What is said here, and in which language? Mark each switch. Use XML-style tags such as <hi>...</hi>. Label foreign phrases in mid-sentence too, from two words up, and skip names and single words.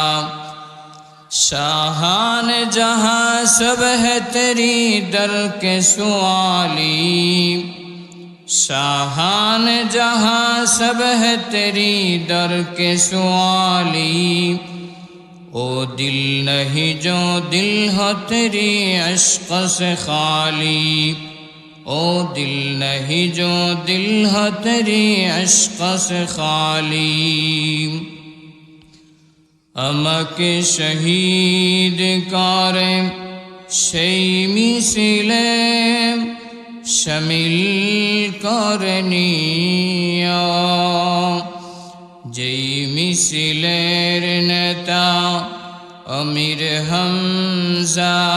<ur>شاہان جہاں سب ہے تیری در کے سوالی شاہان جہاں سب ہے تیری در کے سوالی او دل نہیں جو دل ہو تیری عشق سے خالی او دل نہیں جو دل ہو تیری عشق سے خالی</ur> <bn>আমাকে শহীদ করে সেই মিছিলে শামিল করে নিও যেই মিছিলের নেতা আমির হামজা</bn>